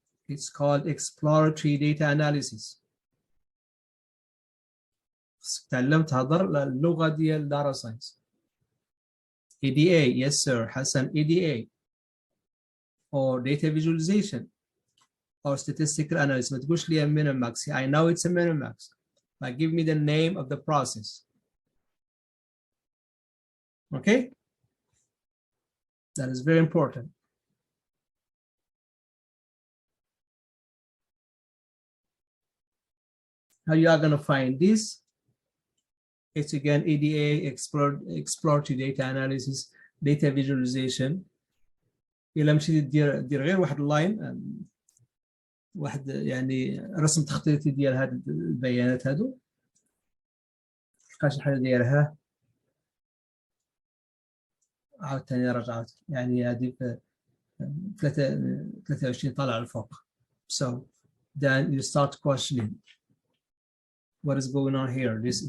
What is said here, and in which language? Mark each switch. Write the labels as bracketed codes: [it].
[en] It's called exploratory data analysis. [ar] تعلمت هضر اللغة ديال data science. [en] EDA, yes sir, Hassan, EDA. Or data visualization. Or statistical analysis. [ar] ما تقولش لي Minimax. [en] I know it's a Minimax. But give me the name of the process. Okay? That is very important. How you are going to find this? It's again EDA, exploratory data analysis, data visualization. [ar] إلا مشيتي دير غير واحد اللاين، واحد يعني رسم تخطيطي ديال هاد البيانات هادو، تلقى شي حاجه دايرها عاوتاني رجعت، يعني هادي 23 طالع للفوق. [en] So then you start questioning what is going on here.